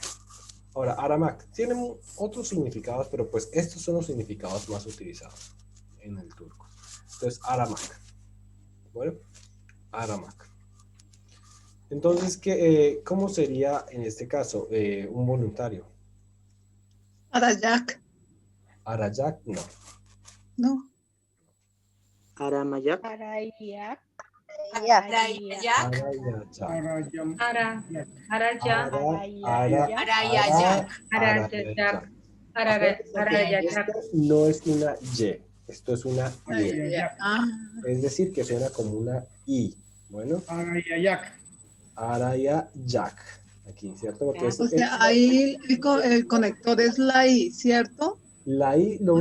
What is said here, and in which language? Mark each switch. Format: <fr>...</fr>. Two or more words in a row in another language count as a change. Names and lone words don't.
<es>Ahora, Aramak tiene otros significados, pero pues estos son los significados más utilizados en el turco. Entonces, Aramak. Bueno, Aramak. Entonces, ¿cómo sería en este caso un voluntario? Arayak, Arayak, no. ¿no? Aramayak. Arayak. Arayayak. Arayayak. Araya, Arayayak. Arayayak, Arayayak. Esto no es una Y, esto es una Y. Ah, Es decir, que suena como una I. Bueno, Arayayak. Arayayak. Aquí, ¿cierto? Porque o sea, ahí el conector es la I, ¿cierto? la I lo</es>